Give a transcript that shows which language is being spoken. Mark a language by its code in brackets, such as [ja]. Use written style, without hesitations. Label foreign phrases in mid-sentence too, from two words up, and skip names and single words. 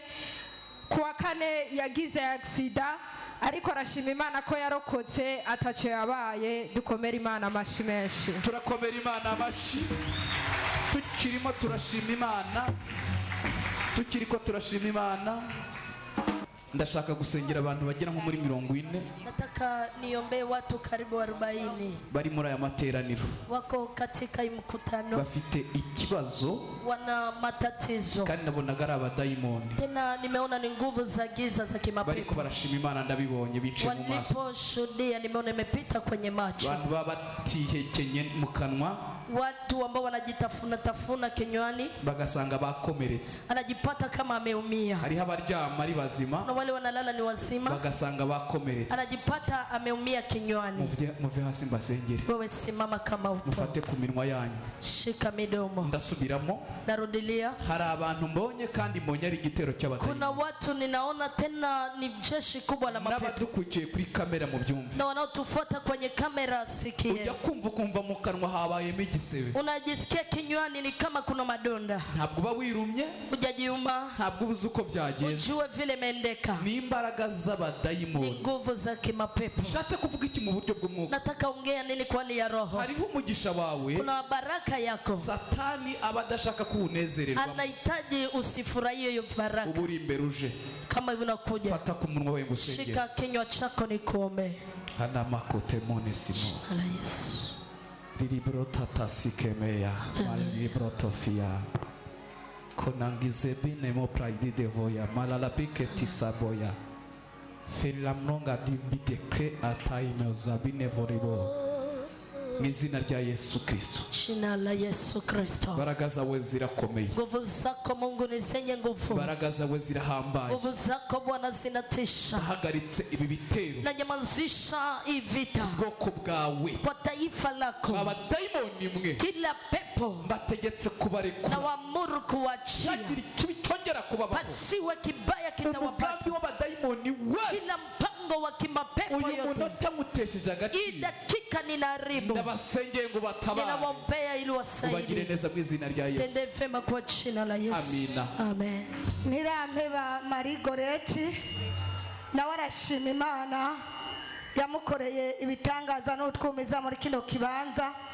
[rn] Kuwa kane yagize aksida, ariko arashima Imana ko yarokotse ataco yabaye. Dukomera Imana amashi menshi. Turakomera Imana amashi. Tukirimo turashima Imana. Tukiriko turashima Imana. Ndashaka gusengera abantu bagera nko muri 40. [sw] Nataka niombe watu karibu 40 [rn] bari muri aya materaniro [sw] wako katika mkutano, [rn] bafite ikibazo, [sw] wana matatizo, [rn] kandi nabonaga ari abadayimoni. [sw] Tena nimeona ni nguvu za giza za kimapepo. [rn] Bariko barashima Imana, ndabibonye bice mu maso. [sw] Waliposhuhudia nimeona imepita kwenye macho. [rn] Abantu baba batihekenye mu kanwa, [sw] watu ambao wanajitafuna tafuna kinywani, [rn] bagasanga bakomeretse. [sw] anajipata kama ameumia. [rn] Hariho abaryama ari bazima, [sw] Na wale wanalala ni wazima, [rn] bagasanga bakomeretse. [sw] anajipata ameumia kinywani. [rn] Muve hasi mbasengere. [sw] Wewe simama kama upo, [rn] Mufate ku minwa yanyu. [sw] shika midomo. [rn] Ndasubiramo. [sw] Narudilia, [rn] Hari abantu mbonye kandi mbonye ari igitero cy'abadayimoni. [sw] kuna watu ninaona tena ni jeshi kubwa la mapepo, [rn] N'abadukukiye kuri kamera mu byumve. [sw] na wanaotufuata kwenye kamera sikie. [rn] Ujya kumva mu kanwa habayemo igisebe. [sw] Unajisikia kinywani ni kama kuna madonda. [rn] Ntabwo uba wirumye, [sw] Hujajiuma, [rn] ntabwo uzi uko byagenze. [sw] ujue vile imeendeka. [rn] Ni imbaraga [sw] Ni [rn] z'abadayimoni. [sw] nguvu za kimapepo. [rn] Ushatse kuvuga iki mu buryo bw'umwuka? [sw] Nataka ongea nini kwa hali ya roho? [rn] Hariho umugisha wawe [sw] Kuna baraka yako, [rn] Satani aba adashaka kuwunezererwa. [sw] anahitaji usifurahie hiyo baraka. [rn] Uba uri imbere uje. [sw] Kama hivi unakuja, [rn] Fata ku munwa wawe ngusengere. [sw] shika kinywa chako nikuombe. Hana makote mone simo. Ala Yesu. Libro tatasikemeya. Libro tofia. Konangize bine mo praidi devoya. Malala piketi saboya. Felamnonga dibite ataime ozabine voribo. [rn] Mwizina rya Yesu Kristo. [sw] Jina la Yesu Kristo. [rn] Imbaraga zawe zirakomeye. [sw] Nguvu zako Mungu ni zenye nguvu. [rn] Imbaraga zawe zirahambaye. [sw] Nguvu zako Bwana zinatisha. [rn] Hagaritse ibi bitero. [sw] Nanyamazisha hii vita [rn] Ubwoko bwawe. [sw] kwa taifa lako. [rn] Abadayimoni mwe. [sw] Kila pepo [rn] Mbategetse kubarekura. [sw] na waamuru kuachia, [rn] Shagira ikibi cyongera kubabaho. [sw] pasiwe kibaya kitawapata. [rn] Umugambi w'abadayimoni wese. [sw] Kila mpango wa kimapepo [rn] Uyu [sw] yote, [rn] munota mutesheje [sw] hii [rn] agaciro. [sw] dakika ninaharibu, [rn] Ndabasengeye ngo batabare. [sw] ninawaombea ili [rn] Ubagire [sw] wasaidie. [rn] neza mu izina rya Yesu. [sw] Tende vema kwa jina la Yesu. Amina. Amen. [rn] Nirampeba Marigoreti nawe arashima Imana yamukoreye ibitangaza n'utwumiza muri kino kibanza.